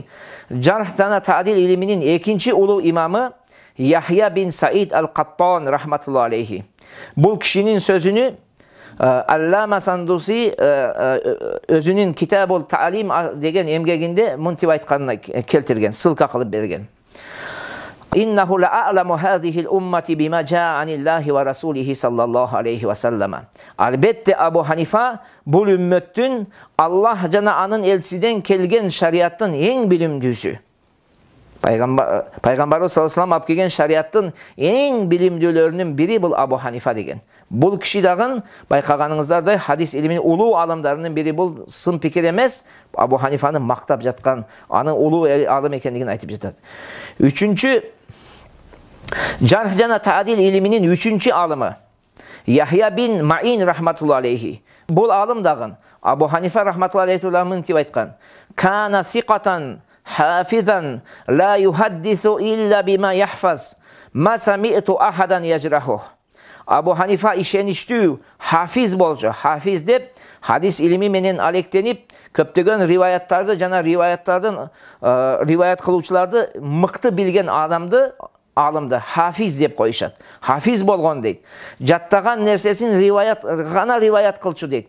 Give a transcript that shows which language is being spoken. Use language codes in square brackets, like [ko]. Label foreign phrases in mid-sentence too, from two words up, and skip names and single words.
[ky] Жарх жана таадил илиминин экинчи улуу имамы Яхья бин Саид ал-Каттан [ar] رحمة الله عليه. [ky] Бул кишинин сөзүнү Аллама Сандуси өзүнүн Китабул Таалим деген эмгегинде мынтип айтканына келтирген, сылка кылып берген. [ar] إنه لأعلم هذه الأمة بما جاء عن الله ورسوله صلى الله عليه وسلم. [ky] Албетте Абу Ханифа бу үмметтин Аллах жана анын элчиден келген шариаттын эң билимдүүсү. Пайгамбарыбыз [ar] صلى الله عليه وسلم [ky] алып келген шариаттын эң билимдүүлөрүнүн бири бул Абу Ханифа деген. Бул киши дагы байкаганыңыздардай хадис илиминин улуу аламдарынын бири. Бул сын пикир эмес, Абу Ханифаны мактап жаткан, анын улуу алым экендигин айтып жатат. Үчүнчү, жарх жана таадил илиминин үчүнчү алымы Яхья бин Маин [ar] رحمة الله عليه. [ky] Бул алым дагы Абу Ханифа [ar] رحمة الله عليه [ky] мынтип айткан: [ar] "كان ثقة حافظا لا يحدث إلا بما يحفظ، ما سمعت أحدا يجرحه." [ky] Абу Ханифа ишеничтүү хафиз болчу. Хафиз деп хадис илими менен алектенип, көптөгөн риваяттарды жана риваяттардын риваят кылуучуларды мыкты билген алымды хафиз деп коюшат. Хафиз болгон дейт. Жаттаган нерсесин гана риваят кылчу дейт.